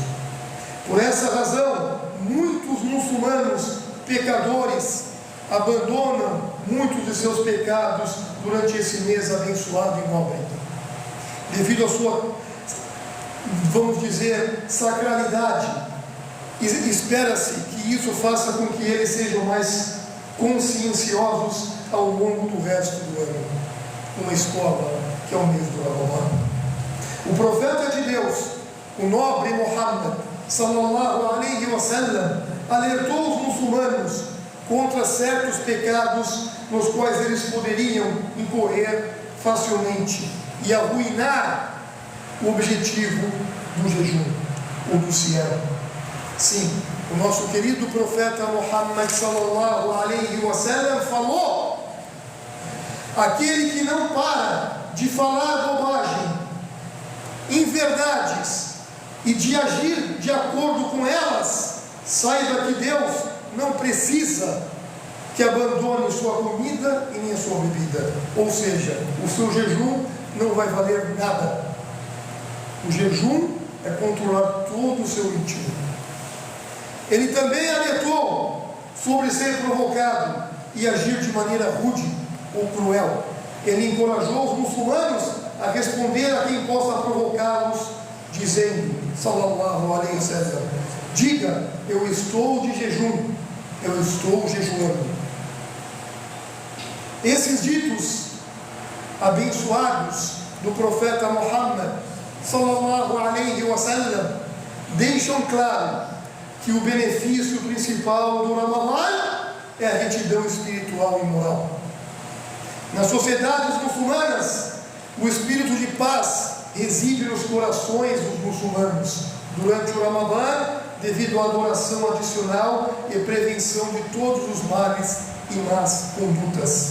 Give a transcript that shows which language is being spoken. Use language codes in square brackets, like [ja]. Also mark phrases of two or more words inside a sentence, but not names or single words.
[pt] Por essa razão, muitos muçulmanos pecadores abandonam muitos de seus pecados durante esse mês abençoado e nobre, devido à sua, vamos dizer, sacralidade. Espera-se que isso faça com que eles sejam mais conscienciosos ao longo do resto do ano. Uma escola que é o mês do Ramadã. O profeta de Deus, o nobre Muhammad [ar] صلى الله عليه وسلم, [pt] alertou os muçulmanos contra certos pecados nos quais eles poderiam incorrer facilmente e arruinar o objetivo do jejum ou do siam. Sim, o nosso querido profeta Muhammad [ar] صلى الله عليه وسلم [pt] falou: aquele que não para de falar bobagem, inverdades e de agir de acordo com elas, saiba que Deus não precisa que abandone sua comida e nem a sua bebida. Ou seja, o seu jejum não vai valer nada. O jejum é controlar todo o seu íntimo. Ele também alertou sobre ser provocado e agir de maneira rude ou cruel. Ele encorajou os muçulmanos a responder a quem possa provocá-los, dizendo, [ar] صلى الله عليه وسلم: [pt] diga, eu estou de jejum, eu estou jejuando. Esses ditos abençoados do profeta Muhammad [ar] صلى الله عليه وسلم [pt] deixam claro que o benefício principal do Ramadã é a retidão espiritual e moral. Nas sociedades muçulmanas, o espírito de paz reside nos corações dos muçulmanos durante o Ramadã, devido à adoração adicional e prevenção de todos os males e más condutas.